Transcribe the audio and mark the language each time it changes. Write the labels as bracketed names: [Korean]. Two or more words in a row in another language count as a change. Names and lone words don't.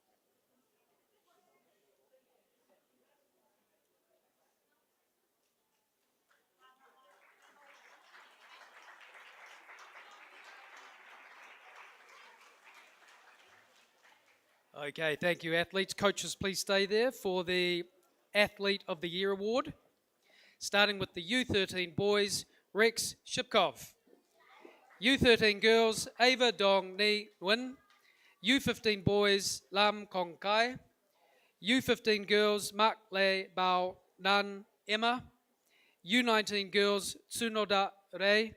[English] Okay, thank you, athletes. Coaches, please stay there for the Athlete of the Year award. Starting with the U13 boys, Rex Shipkov. U13 girls, Ava Dong Ni Win. U15 boys, Lam Kong Kai. U15 girls, Mak Le Bao Nan Emma. U19 girls, Tsunoda Rei.